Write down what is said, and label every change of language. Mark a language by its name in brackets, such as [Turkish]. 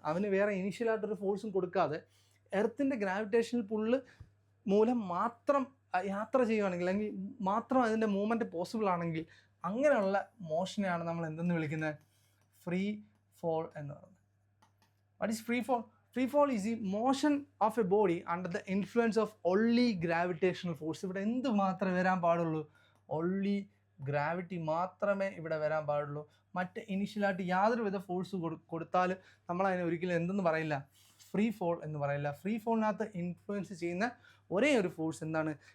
[Malayalam] അവന് വേറെ ഇനീഷ്യലായിട്ടൊരു ഫോഴ്സും കൊടുക്കാതെ എർത്തിൻ്റെ ഗ്രാവിറ്റേഷണൽ പുള്ള് മൂലം മാത്രം യാത്ര ചെയ്യുകയാണെങ്കിൽ, അല്ലെങ്കിൽ മാത്രം അതിൻ്റെ മൂവ്മെൻറ്റ് പോസിബിൾ ആണെങ്കിൽ, അങ്ങനെയുള്ള മോഷനെയാണ് നമ്മൾ എന്തെന്ന് വിളിക്കുന്നത്? ഫ്രീ ഫോൾ എന്ന് പറയുന്നത്. [English] What is free fall? Free fall is the motion of a body under the influence of only gravitational force. [Malayalam] ഇവിടെ എന്ത് മാത്രമേ വരാൻ പാടുള്ളൂ? only gravity മാത്രമേ ഇവിടെ വരാൻ പാടുള്ളൂ. മറ്റ് ഇനീഷ്യലായിട്ട് യാതൊരു വിധ ഫോഴ്സ് കൊടുത്താലും നമ്മളതിനെ ഒരിക്കലും എന്തെന്ന് പറയില്ല? ഫ്രീ ഫോൾ എന്ന് പറയില്ല. ഫ്രീ ഫോളിനകത്ത് ഇൻഫ്ലുവൻസ് ചെയ്യുന്ന ഒരേ ഒരു ഫോഴ്സ് എന്താണ്?